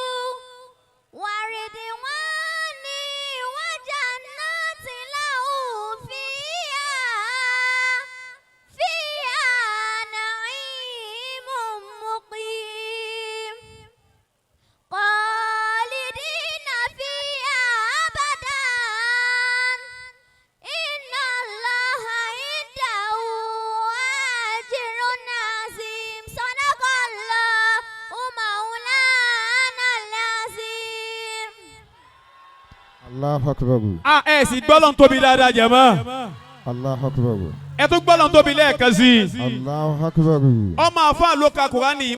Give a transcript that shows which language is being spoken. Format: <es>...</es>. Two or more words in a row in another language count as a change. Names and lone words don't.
<ar>ورضوان وجنات له فيها نعيم مقيم خالدين فيها أبدا إن الله عنده أجر عظيم. صدق الله مولانا العظيم. الله أكبر.</ar> <yo>ẹ sì gbọ́lọ̀ tóbi dáadáa jẹ̀mọ́.</yo> <ar>الله أكبر.</ar> <yo>ẹ tún gbọ́lọ̀ tóbi lẹ́ẹ̀kan sí i.</yo> <ar>الله أكبر.</ar> <yo>ọmọ àfáà ló ka Kùránì.</yo>